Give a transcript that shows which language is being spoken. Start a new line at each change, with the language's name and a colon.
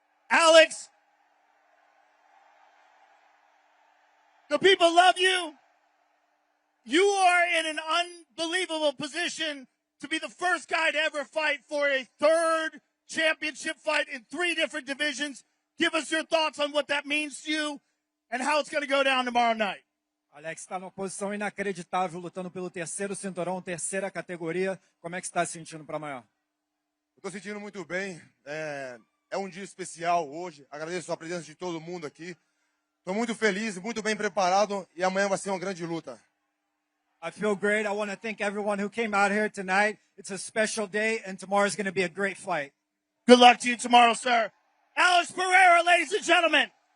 English: Alex, the people love you. You are in an unbelievable position to be the first guy to ever fight for a third championship fight in 3 different divisions. Give us your thoughts on what that means to you and how it's going to go down tomorrow night.
Portuguese: Alex está numa posição inacreditável, lutando pelo terceiro cinturão, terceira categoria. Como é que você está se sentindo para amanhã? Eu estou sentindo muito bem. É um dia especial hoje. Agradeço a presença de todo mundo aqui. Estou muito feliz, muito bem preparado e amanhã vai ser uma grande luta.
English: I feel great. I want to thank everyone who came out here tonight. It's a special day, and tomorrow is going to be a great fight. Good luck to you tomorrow, sir. Alex Pereira, ladies and gentlemen.